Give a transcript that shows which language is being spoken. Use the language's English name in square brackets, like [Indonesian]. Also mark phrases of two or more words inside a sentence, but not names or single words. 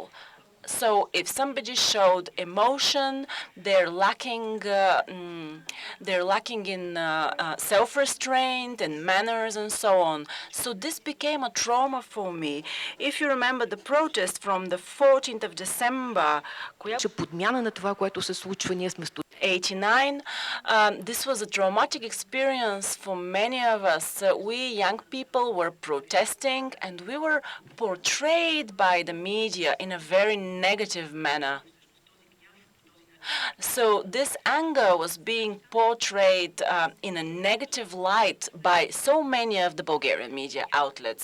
[English] So if somebody showed emotion, they're lacking in self-restraint and manners and so on. So this became a trauma for me. If you remember the protest from the 14th of December, [Bulgarian] подмяна на това, което се случва, ние сме 89. [English] This was a traumatic experience for many of us. We young people were protesting, and we were portrayed by the media in a very negative manner. So this anger was being portrayed in a negative light by so many of the Bulgarian media outlets.